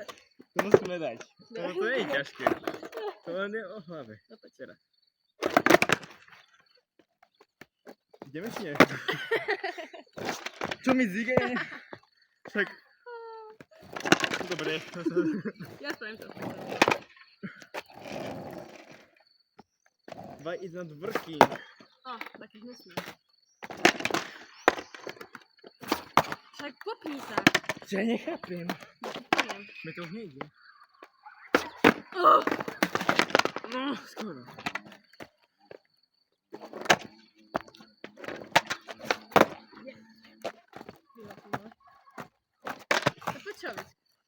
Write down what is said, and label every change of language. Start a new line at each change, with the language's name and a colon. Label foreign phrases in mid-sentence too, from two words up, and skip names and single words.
Slovak: To musíme dať. To nie je ťažké. To len je o hlave. No poď. Teraz. Ideme či nie? Čo mi zíge? Však... Dobre. Ja spravím to.
English: 2 is not working.
Slovak: Taký hnusný. Však popni sa. Ja nechápem. Poviem. Mne to už nejde. Oh! No, skoro. To poď čo víc.